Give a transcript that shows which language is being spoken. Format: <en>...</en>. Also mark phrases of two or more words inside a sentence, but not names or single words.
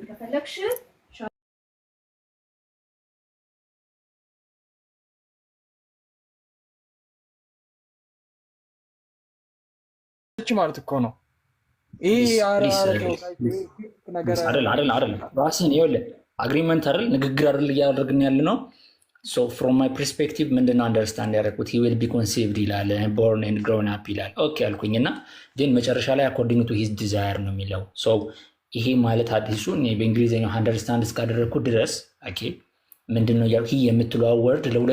<am>ማለት እኮ ነው ይሄ ነገር አይደል? ራስን ይኸውልህ አግሪመንት አይደል ንግግር አይደል እያደረግን ያለ ነው።</am> <en>So from my perspective</en> <am>ምንድነው አንደርስታንድ ያደረኩት</am> <en>he will be conceived</en> <am>ይላል</am> <en>born and grown up</en> <am>ይላል። ኦኬ አልኩኝና ግን መጨረሻ ላይ</am> <en>according to his desire</en> <am>ነው የሚለው። ሶ ይሄ ማለት አዲሱ እኔ በእንግሊዝኛው አንደርስታንድ እስካደረኩት ድረስ ኦኬ ምንድነው ያው he የምትለው ወርድ ለሁለት</am>